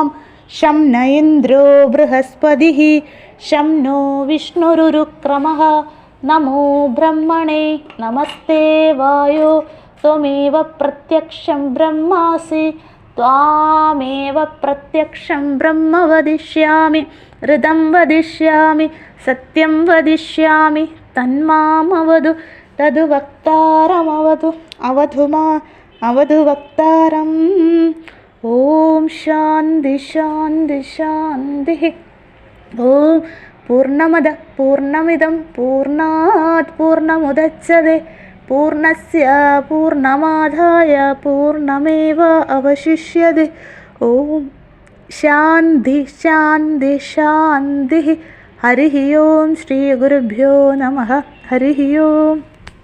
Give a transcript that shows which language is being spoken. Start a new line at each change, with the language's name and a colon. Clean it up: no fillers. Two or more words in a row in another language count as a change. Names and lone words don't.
Sanskrit: ശം ന ഇന്ദ്രോ ബൃഹസ്പതിഃ ശം നോ വിഷ്ണുരുക്രമഃ നമോ ബ്രഹ്മണേ നമസ്തേ വായോ ത്വമേവ പ്രത്യക്ഷം ബ്രഹ്മാസി ത്വാമേവ പ്രത്യക്ഷം ബ്രഹ്മ വദിഷ്യാമി ഋതം വദിഷ്യാമി സത്യം വദിഷ്യാമി തന്മാമവതു തതു വക്താരമവതു അവധു വക്താരം. ഓം ശാന്തി ശാന്തി ശാന്തി. ഓം പൂർണ്ണമദഃ പൂർണ്ണമിദം പൂർണ്ണാത് പൂർണ്ണമുദച്യത്തെ പൂർണ്ണസ്യ പൂർണ്ണമാദായ പൂർണ്ണമേവ അവശിഷ്യത്തെ. ഓം ശാന്തി ശാന്തി ശാന്തി. ഹരി ഓം ശ്രീ ഗുരുഭ്യോ നമഃ. ഹരി ഓം.